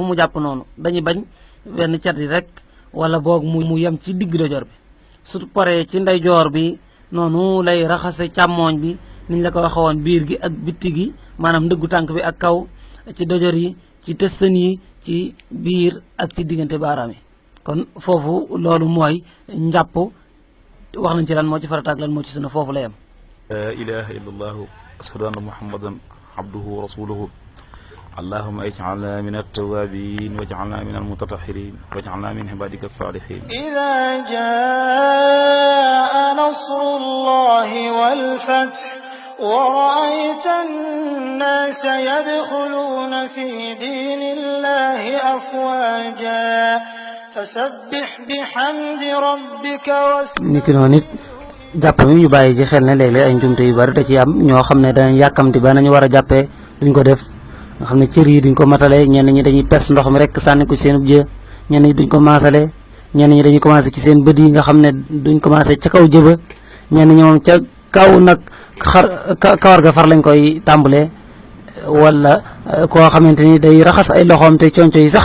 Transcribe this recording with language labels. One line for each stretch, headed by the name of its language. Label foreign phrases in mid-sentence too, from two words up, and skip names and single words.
Wolof: mu jàpp noonu dañuy bañ benn cat yi rek wala boog mu yem ci digg dojor bi su paree ci ndeyjoor bi noonu lay raxase càmmooñ bi niñ la ko waxe woon biir gi ak bitti gi maanaam ndëggu tànk bi ak kaw ci dojor yi ci tëstan yi ci biir ak ci diggante baaraam yi kon foofu loolu mooy njàpp wax nañ ci lan moo ci farata ak lan moo ci sunna foofu la yem
Arabic: لا إله إلا الله أشهد أن محمدا عبده ورسوله اللهم اجعلنا من التوابين واجعلنا من المتطهرين واجعلنا من عبادك الصالحين إذا جاء نصر الله والفتح ورأيت الناس يدخلون في دين الله أفواجا فسبح بحمد ربك
Wolof: niki noonu it jàpp mi ñu bàyyi ci xel ne léeg-léeg ay njumte yu bari da ci am ñoo xam ne danañ yàkkamti ba nañu war a jàppee duñ ko def nga xam ne cër yi duñ ko matale ñenn ñi dañuy pes ndox mi rek sànni ko ci seen jë ñenn ñi duñ ko maasale ñenn ñi dañuy commencé ci seen bët yi nga xam ne duñ commencé ca kaw jëba ñenn ñi moom ca kaw nag kawar ga far lañ koy tàmbalee wala koo xamante ni day raxas ay loxoom te conco yi